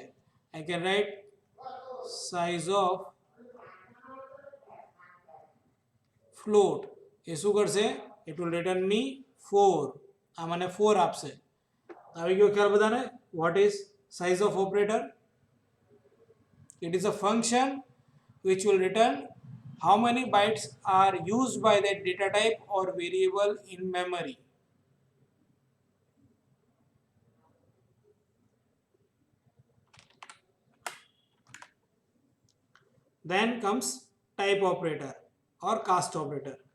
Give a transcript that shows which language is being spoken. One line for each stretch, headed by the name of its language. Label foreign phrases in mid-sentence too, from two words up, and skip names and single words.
English: I can write size of float.
Gujarati: એ શું કરશે?
English: It will return me 4.
Gujarati: આ મને 4 આપશે. આવી ગયો ખ્યાલ બધાને?
English: What is size of operator? It is a function which will return how many bytes are used by that data type or variable in memory. Then comes type operator or cast operator.